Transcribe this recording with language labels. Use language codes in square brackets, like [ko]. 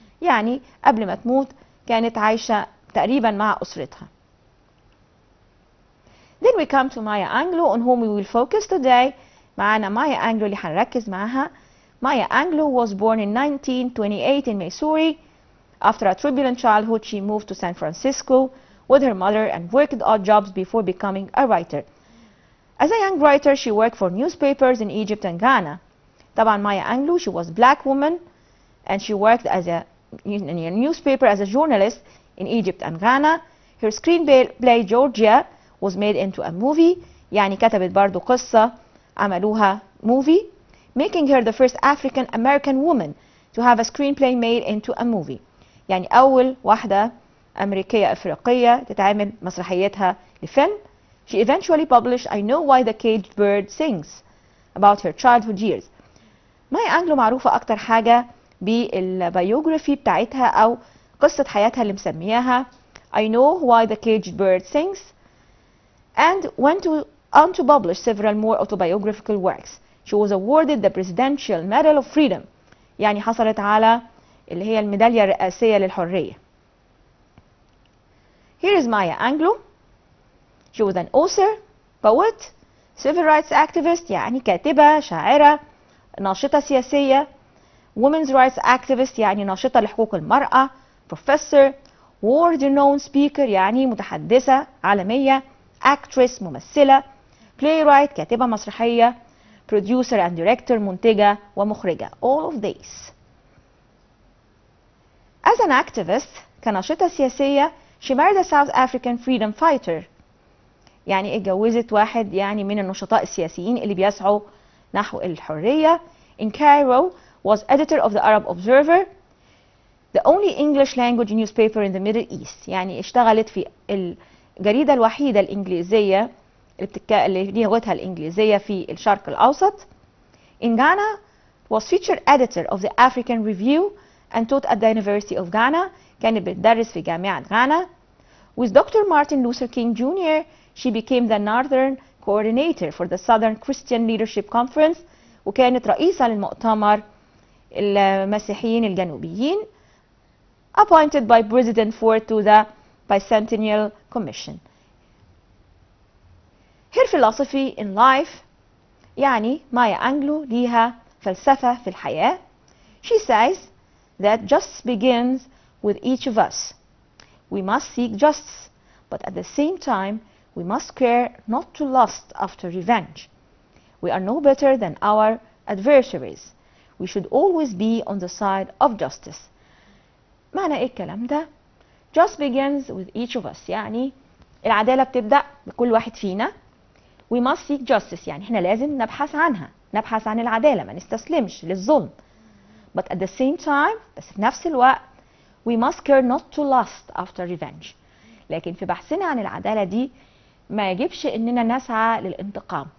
[ar] يعني قبل ما تموت كانت عايشة تقريبا مع أسرتها. [en] Then we come to Maya Angelou, on whom we will focus today. [ar] معانا Maya Angelou اللي هنركز معاها. [en] Maya Angelou was born in 1928 in Missouri. After a turbulent childhood, she moved to San Francisco with her mother and worked odd jobs before becoming a writer. As a young writer, she worked for newspapers in Egypt and Ghana. طبعا Maya Angelou, she was a black woman and she worked as in a newspaper as a journalist in Egypt and Ghana. Her screenplay Georgia was made into a movie. [ar] يعني كتبت برضو قصة عملوها [en] movie, making her the first African American woman to have a screenplay made into a movie. [ar] يعني أول واحدة أمريكية أفريقية تتعمل مسرحيتها لفيلم. [en] She eventually published I Know Why the Caged Bird Sings about her childhood years. [ar] مايا أنجلو معروفة أكتر حاجة بالبيوغرافي بتاعتها أو قصة حياتها اللي مسمياها I Know Why the Caged Bird Sings, [en] and went on to publish several more autobiographical works. She was awarded the Presidential Medal of Freedom. [ar] يعني حصلت على اللي هي الميدالية الرئاسية للحرية. [en] Here is Maya Angelou. She was an author, poet, civil rights activist [ar] يعني كاتبة شاعرة ناشطة سياسية، [en] women's rights activist [ar] يعني ناشطة لحقوق المرأة، [en] professor، world renowned speaker [ar] يعني متحدثة عالمية، [en] actress ممثلة، playwright [ar] كاتبة مسرحية، [en] producer and director [ar] منتجة ومخرجة. [en] all of these. As an activist [ar] كناشطة سياسية [en] she married a South African freedom fighter [ar] يعني اتجوزت واحد يعني من النشطاء السياسيين اللي بيسعوا نحو الحرية. [en] In Cairo was editor of the Arab Observer, the only English language newspaper in the Middle East. [ar] يعني اشتغلت في الجريدة الوحيدة الإنجليزية اللي لغتها الإنجليزية في الشرق الأوسط. [en] In Ghana was featured editor of the African Review and taught at the University of Ghana. [ar] كانت بتدرس في جامعة غانا. [en] With Dr. Martin Luther King Jr. she became the Northern Coordinator for the Southern Christian Leadership Conference [ar] وكانت رئيسة للمؤتمر المسيحيين الجنوبيين. [en] Appointed by President Ford to the Bicentennial Commission. Her philosophy in life [ar] يعني مايا أنجلو ليها فلسفة في الحياة. [en] She says that justice begins with each of us. We must seek justice, but at the same time we must care not to lust after revenge. We are no better than our adversaries. We should always be on the side of justice. [ar] معنى ايه الكلام ده؟ [en] Justice begins with each of us [ar] يعني العدالة بتبدأ بكل واحد فينا. [en] We must seek justice [ar] يعني احنا لازم نبحث عنها، نبحث عن العدالة، ما نستسلمش للظلم. [en] But at the same time [ar] بس في نفس الوقت [en] we must care not to lust after revenge. [ar] لكن في بحثنا عن العدالة دي ما يجبش اننا نسعى للانتقام.